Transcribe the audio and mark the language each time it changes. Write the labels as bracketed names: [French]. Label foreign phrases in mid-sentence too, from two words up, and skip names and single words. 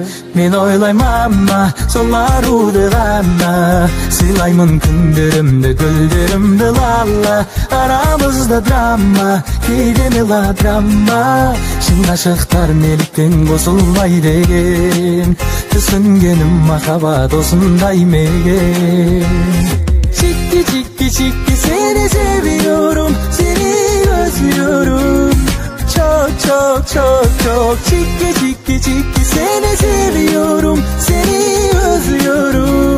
[Kazakh] Мен ойлаймама сол аруды ғана, сыйлаймын күндерімді, гүлдерімді лала. Арамызда драма, кейде мелодрама, шын ғашықтар неліктен қосылмай деген. Түсінгенім махаббат осындай мекен. Чикки, чикки, чикки, [Turkish] seni seviyorum, seni özlüyorum. Çok, çok, çok, çok. Çikki, çikki, çikki, seni seviyorum, seni özlüyorum.